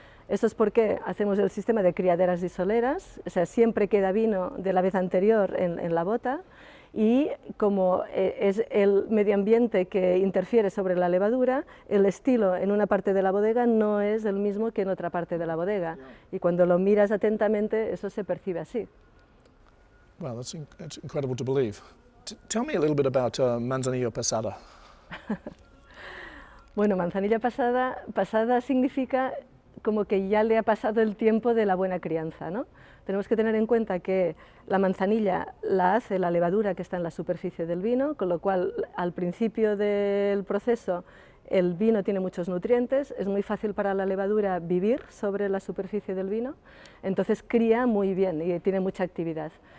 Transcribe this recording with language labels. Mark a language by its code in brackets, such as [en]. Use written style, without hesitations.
[es] Eso es porque hacemos el sistema de criaderas y soleras, o sea, siempre queda vino de la vez anterior en la bota, y como es el medio ambiente que interfiere sobre la levadura, el estilo en una parte de la bodega no es el mismo que en otra parte de la bodega, y cuando lo miras atentamente eso se percibe así. [en] Well, that's incredible to believe. Tell me a little bit about Manzanilla Pasada. [es] Bueno, Manzanilla pasada significa como que ya le ha pasado el tiempo de la buena crianza, ¿no? Tenemos que tener en cuenta que la manzanilla la hace la levadura que está en la superficie del vino, con lo cual al principio del proceso el vino tiene muchos nutrientes, es muy fácil para la levadura vivir sobre la superficie del vino, entonces cría muy bien y tiene mucha actividad.